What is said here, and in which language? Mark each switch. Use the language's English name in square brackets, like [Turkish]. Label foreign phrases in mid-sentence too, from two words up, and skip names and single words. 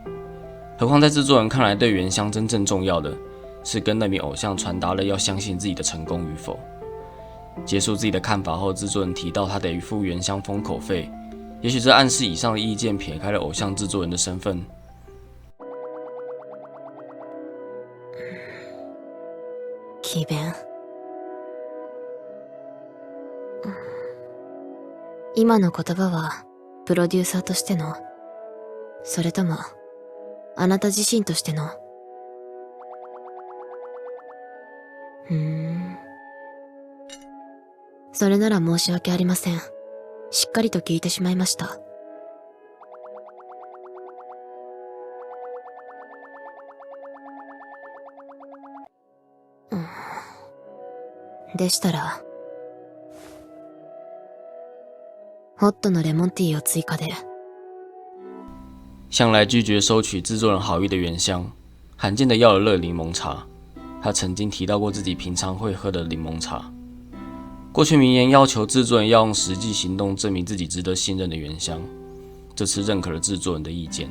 [Chinese] 何况在制作人看来，对原乡真正重要的是跟那名偶像传达了要相信自己的成功与否。结束自己的看法后，制作人提到他得付原乡封口费，也许这暗示以上的意见撇开了偶像制作人的身份。 [Japanese] 奇弁。今の言葉はプロデューサーとしての、それともあなた自身としての。それなら申し訳ありません。しっかりと聞いてしまいました。でしたら、ホットのレモンティーを追加で。 [Chinese] 向来拒绝收取制作人好意的原乡，罕见的要了热柠檬茶。他曾经提到过自己平常会喝的柠檬茶。过去明言要求制作人要用实际行动证明自己值得信任的原乡，这次认可了制作人的意见。